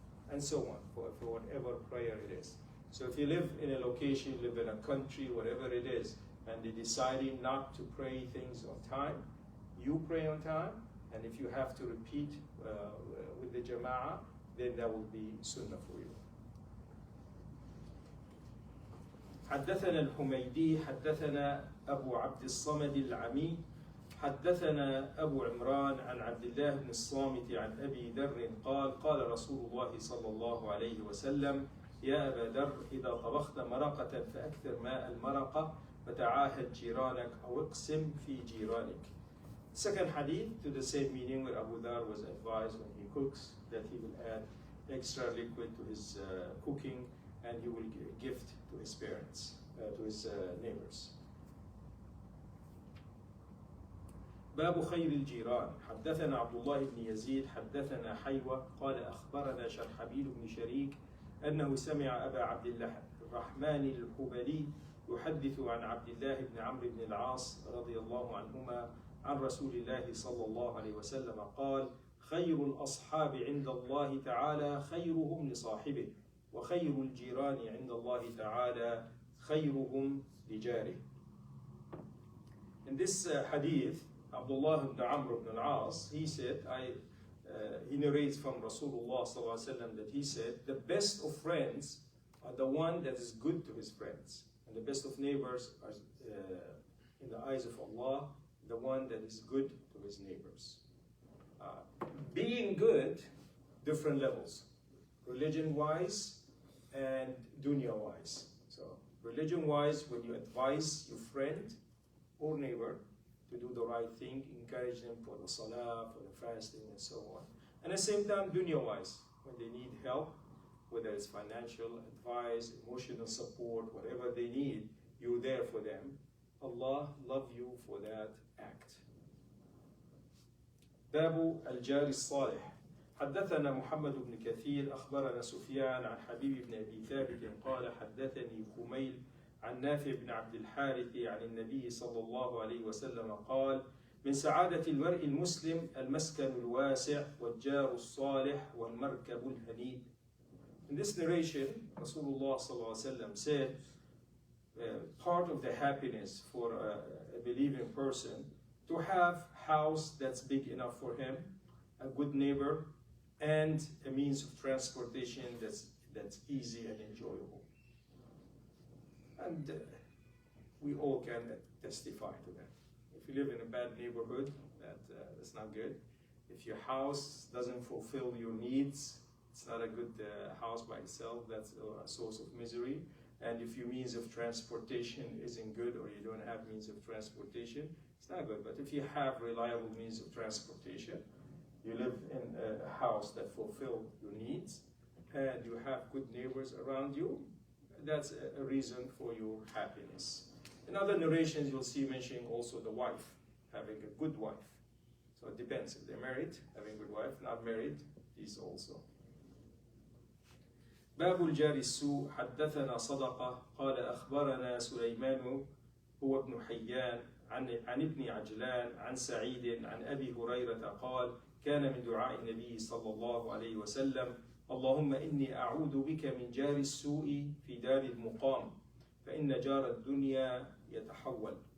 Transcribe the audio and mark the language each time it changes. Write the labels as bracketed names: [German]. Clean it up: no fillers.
[English] And so on, for whatever prayer it is. So if you live in a location, you live in a country, whatever it is, and they're deciding not to pray things on time, you pray on time, and if you have to repeat with the jama'ah, then that will be sunnah for you. [Arabic] حدثنا الحميدي حدثنا أبو عبد الصمد العمي حدثنا أبو عمران عن عبد الله بن الصامت عن أبي ذر قال قال رسول الله صلى الله عليه وسلم يا أبا ذر إذا طبخت مرقة فأكثر ماء المرقة فتعاهد جيرانك أو اقسم في جيرانك. [English] Second hadith to the same meaning where Abu Dhar was advised when he cooks that he will add extra liquid to his cooking and he will gift to his parents, to his neighbors. [Arabic] باب خير الجيران حدثنا عبد الله بن يزيد حدثنا حيوة قال أخبرنا شرحبيل بن شريك أنه سمع أبا عبد الرحمن الحبلي يحدث عن عبد الله بن عمرو بن العاص رضي الله عنهما عن رسول الله صلى الله عليه وسلم قال خير الأصحاب عند الله تعالى خيرهم لصاحبه وخير الجيران عند الله تعالى خيرهم لجاره. [English] In this hadith, Abdullah ibn Amr ibn al-As, he said, he narrates from Rasulullah sallallahu alaihi wasallam that he said, the best of friends are the one that is good to his friends, and the best of neighbors are, in the eyes of Allah, the one that is good to his neighbors. Being good, different levels, religion-wise and dunya-wise. So, religion-wise, when you advise your friend or neighbor to do the right thing, encourage them for the salah, for the fasting, and so on. And at the same time, dunya-wise, when they need help, whether it's financial advice, emotional support, whatever they need, you're there for them. Allah love you for that act. [Arabic] باب الجار الصالح حدثنا محمد بن كثير أخبرنا سفيان عن حبيب بن أبي ثابت قال حدثني خميل عن نافع بن عبد الحارث عن النبي صلى الله عليه وسلم قال من سعادة المرء المسلم المسكن الواسع والجار الصالح والمركب الهنيء. [English] In this narration, Rasulullah [Arabic] صلى الله عليه وسلم [English] said, part of the happiness for a believing person to have a house that's big enough for him, a good neighbor, and a means of transportation that's easy and enjoyable. And we all can testify to that. If you live in a bad neighborhood, that's not good. If your house doesn't fulfill your needs, it's not a good house by itself, that's a source of misery. And if your means of transportation isn't good or you don't have means of transportation, it's not good. But if you have reliable means of transportation, you live in a house that fulfills your needs, and you have good neighbors around you, that's a reason for your happiness. In other narrations, you'll see mentioning also the wife, having a good wife. So it depends. If they're married, having a good wife, not married, these also. [Arabic] باب الجار السوء حدثنا صدقة قال أخبرنا سليمان هو ابن حيان عن ابن عجلان عن سعيد عن أبي هريرة قال كان من دعاء النبي صلى الله عليه وسلم اللهم إني أعوذ بك من جار السوء في دار المقام فإن جار الدنيا يتحول.